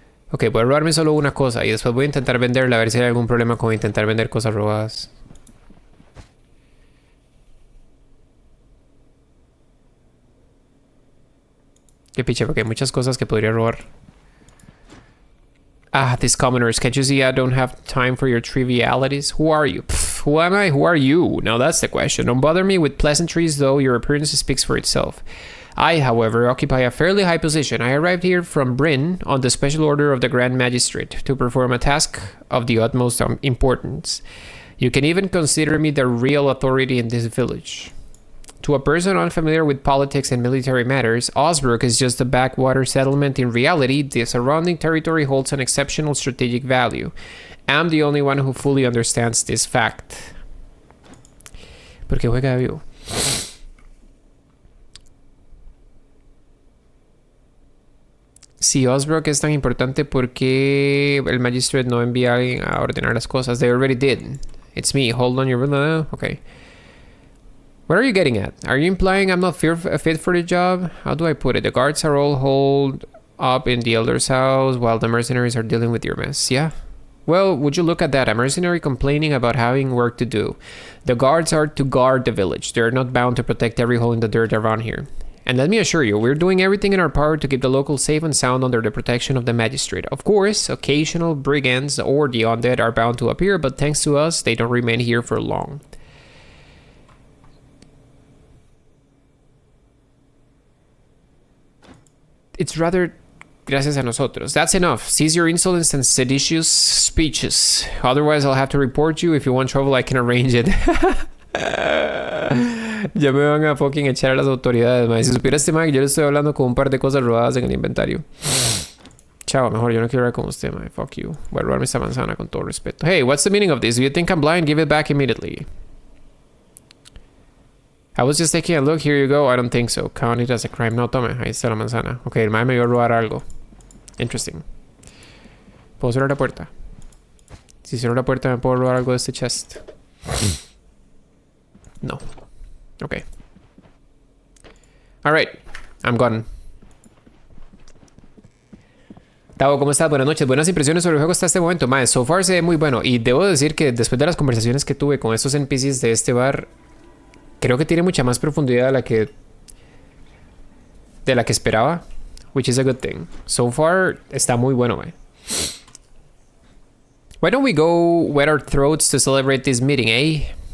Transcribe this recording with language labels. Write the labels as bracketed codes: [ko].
[es] Ok, voy a robarme solo una cosa y después voy a intentar venderla a ver si hay algún problema con intentar vender cosas robadas. Qué piche, porque hay muchas cosas que podría robar. [en] Ah, these commoners. Can't you see I don't have time for your trivialities? Who are you? Pff, who am I? Who are you? Now that's the question. Don't bother me with pleasantries, though your appearance speaks for itself. I, however, occupy a fairly high position. I arrived here from Bryn on the special order of the Grand Magistrate to perform a task of the utmost importance. You can even consider me the real authority in this village. To a person unfamiliar with politics and military matters, Osbrook is just a backwater settlement. In reality, the surrounding territory holds an exceptional strategic value. I'm the only one who fully understands this fact. [es] ¿Por qué juega vivo? Si Osbrook es tan importante, ¿por qué el Magistrate no envía a alguien a ordenar las cosas? [en] They already did. It's me. Hold on your... Okay. What are you getting at? Are you implying I'm not fit for the job? How do I put it? The guards are all holed up in the elder's house while the mercenaries are dealing with your mess. Yeah? Well, would you look at that? A mercenary complaining about having work to do. The guards are to guard the village. They're not bound to protect every hole in the dirt around here. And let me assure you, we're doing everything in our power to keep the locals safe and sound under the protection of the magistrate. Of course, occasional brigands or the undead are bound to appear, but thanks to us, they don't remain here for long. It's rather [es] gracias a nosotros. [en] That's enough. Cease your insolence and seditious speeches. Otherwise, I'll have to report you. If you want trouble, I can arrange it. [es] Ya me van a fucking echar a las autoridades, man. Si supiera este man, yo le estoy hablando con un par de cosas robadas en el inventario. Chao, mejor yo no quiero hablar con usted, man. [en] Fuck you. [es] Voy a robarme esta manzana con todo respeto. [en] Hey, what's the meaning of this? Do you think I'm blind? Give it back immediately. I was just taking a look. Here you go. I don't think so. Count it as a crime. [es] No, tome. Ahí está la manzana. Ok, el man me iba a robar algo. Interesting. ¿Puedo cerrar la puerta? Si cierro la puerta, ¿me puedo robar algo de este chest? No. Ok. [en] Alright. I'm gone. [es] Tavo, ¿cómo estás? Buenas noches. Buenas impresiones sobre el juego hasta este momento. Mae, [en] so far [es] se ve muy bueno. Y debo decir que después de las conversaciones que tuve con estos NPCs de este bar, creo que tiene mucha más profundidad de la que esperaba. [en] Which is a good thing. [es] So far, está muy bueno, mae. [en] Why don't we go wet our throats to celebrate this meeting, eh?